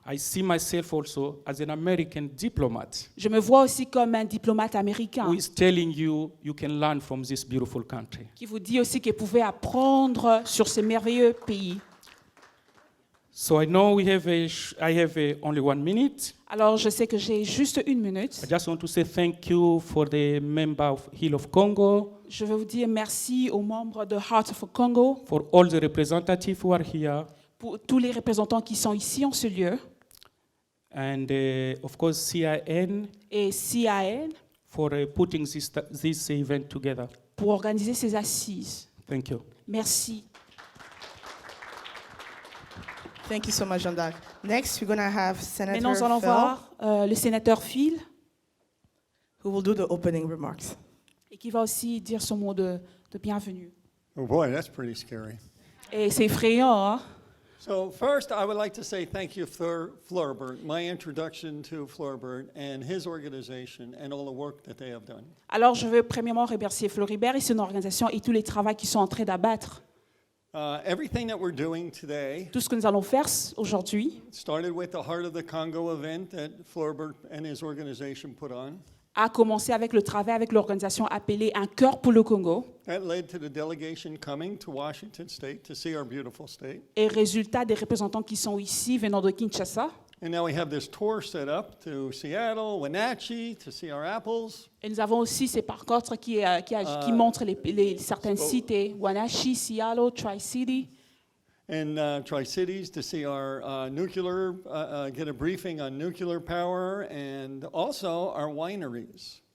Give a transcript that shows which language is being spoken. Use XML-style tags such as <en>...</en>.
<en>I see myself also as an American diplomat</en> <fr>Je me vois aussi comme un diplomate américain</fr> <en>who is telling you you can learn from this beautiful country.</en> <fr>qui vous dit aussi qu'il pouvait apprendre sur ce merveilleux pays.</fr> <en>So I know I have only 1 minute.</en> <fr>Alors je sais que j'ai juste 1 minute.</fr> <en>I just want to say thank you for the member of Heal of Congo,</en> <fr>Je veux vous dire merci aux membres de Heart of Congo,</fr> <en>for all the representatives who are here,</en> <fr>pour tous les représentants qui sont ici en ce lieu,</fr> <en>and of course CIN</en> <fr>et CIN</fr> <en>for putting this event together.</en> <fr>pour organiser ces assises.</fr> <en>Thank you.</en> <fr>Merci.</fr> <en>Thank you so much, Jean-Darc. Next, we're going to have Senator</en> <fr>Maintenant, nous allons</fr> <en>Phil,</en> <fr>voir le sénateur Phil,</fr> <en>who will do the opening remarks.</en> <fr>et qui va aussi dire son mot de bienvenue.</fr> <en>Oh boy, that's pretty scary.</en> <fr>Et c'est effrayant, hein?</fr> <en>So first, I would like to say thank you, Florbert, my introduction to Florbert and his organization and all the work that they have done.</en> <fr>Alors, je veux premièrement remercier Floribert et son organisation et tous les travaux qu'ils sont en train d'abattre.</fr> <en>Everything that we're doing today</en> <fr>Tout ce que nous allons faire aujourd'hui</fr> <en>started with the Heart of the Congo event that Florbert and his organization put on.</en> <fr>a commencé avec le travail avec l'organisation appelée Un cœur pour le Congo.</fr> <en>That led to the delegation coming to Washington State to see our beautiful state.</en> <fr>Et résultat des représentants qui sont ici venant de Kinshasa.</fr> <en>And now we have this tour set up to Seattle, Wenatchee, to see our apples.</en> <fr>Et nous avons aussi ces parcours qui montrent certaines cités, Wenatchee, Seattle, Tri-City.</fr> <en>And Tri-Cities to see our nuclear, get a briefing on nuclear power, and also our wineries.</en>